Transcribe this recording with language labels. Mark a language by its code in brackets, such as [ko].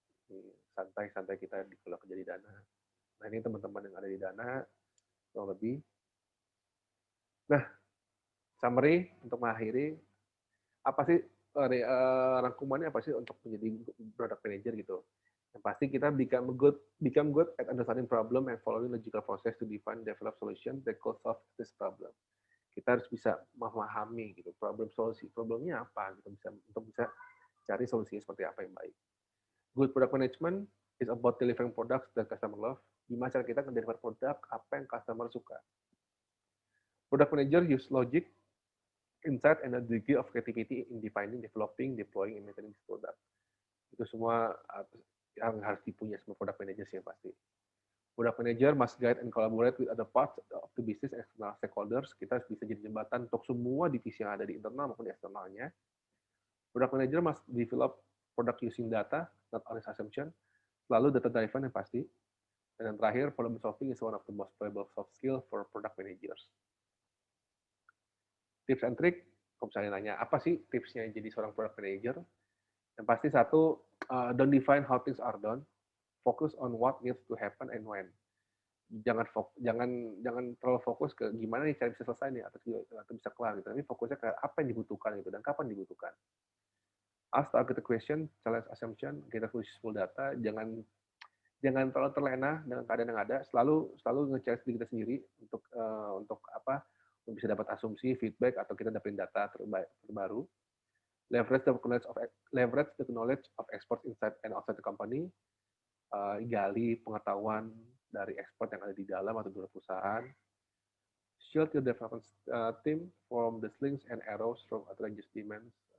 [id] Ini santai-santai kita kalau kerja di Dana. Nah ini teman-teman yang ada di Dana kurang lebih. Nah, summary untuk mengakhiri, apa sih rangkumannya, apa sih untuk menjadi product manager gitu. Yang pasti kita [en] become good at understanding problem and following logical process to define develop solution that could solve this problem. [id] Kita harus bisa memahami gitu problemnya apa gitu, untuk bisa cari solusinya seperti apa yang baik. [en] Good product management is about delivering products that customer love. [id] Gimana cara kita deliver produk apa yang customer suka. [en] Product manager use logic, insight, and a degree of creativity in defining, developing, deploying, and maintaining this product. [id] Itu semua yang harus dipunya semua product manager sih yang pasti. [en] Product manager must guide and collaborate with other parts of the business and external stakeholders. [id] Kita harus bisa jadi jembatan untuk semua divisi yang ada di internal maupun di eksternalnya. [en] Product manager must develop product using data, not only assumption. [id] Lalu data driven yang pasti. Dan yang terakhir, [en] problem solving is one of the most valuable soft skill for product managers. Tips and trick, [id] kalau misalnya nanya, apa sih tipsnya jadi seorang product manager? Yang pasti satu, [en] don't define how things are done, focus on what needs to happen and when. [id] Jangan terlalu fokus ke gimana nih cara bisa selesai nih, atau bisa kelar gitu. Tapi fokusnya ke apa yang dibutuhkan gitu, dan kapan dibutuhkan. [en] Ask targeted question, challenge assumption, get useful data, [id] jangan terlalu terlena dengan keadaan yang ada, selalu nge-challenge diri kita sendiri untuk apa, untuk bisa dapat asumsi, feedback, atau kita dapetin data terbaru. [en] Leverage the knowledge of experts inside and outside the company. [id] Gali pengetahuan dari expert yang ada di dalam atau di luar perusahaan. [en] Shield your development team from the slings and arrows from outrageous demands.